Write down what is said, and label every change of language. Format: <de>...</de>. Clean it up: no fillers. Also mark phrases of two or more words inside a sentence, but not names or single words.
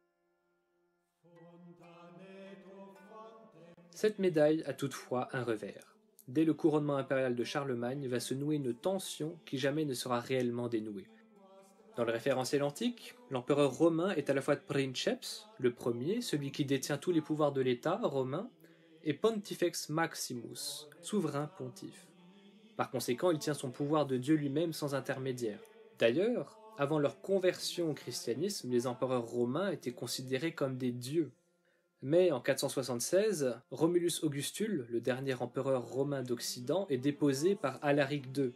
<fr>Cette médaille a toutefois un revers. Dès le couronnement impérial de Charlemagne va se nouer une tension qui jamais ne sera réellement dénouée. Dans le référentiel antique, l'empereur romain est à la fois princeps, le premier, celui qui détient tous les pouvoirs de l'État romain,</fr> <la>et pontifex maximus,</la> <fr>souverain pontife. Par conséquent, il tient son pouvoir de Dieu lui-même sans intermédiaire. D'ailleurs, avant leur conversion au christianisme, les empereurs romains étaient considérés comme des dieux. Mais en 476, Romulus Augustule, le dernier empereur romain d'Occident, est déposé par Alaric II.</fr>